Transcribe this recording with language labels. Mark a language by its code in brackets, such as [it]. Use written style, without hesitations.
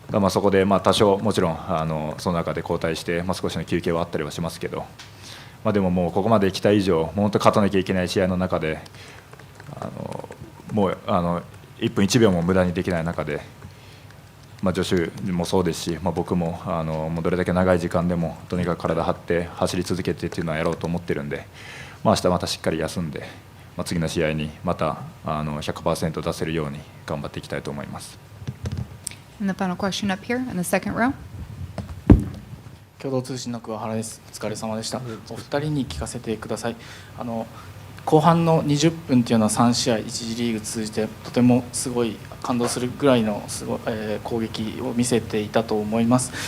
[ja] そこで多少もちろんその中で交代して、少しの休憩はあったりはしますけど、でももうここまで来た以上、もう本当勝たなきゃいけない試合の中でもう1分1秒も無駄にできない中で、女子もそうですし、僕ももうどれだけ長い時間でもとにかく体張って走り続けてっていうのはやろうと思ってるんで、明日またしっかり休んで、次の試合にまた100% 出せるように頑張っていきたいと思います。 [en] And the final question up here in the second row. [ja] 共同通信の桑原です。お疲れ様でした。お二人に聞かせてください。後半の20分というのは3試合1次リーグ通じてとてもすごい感動するぐらいの攻撃を見せていたと思います。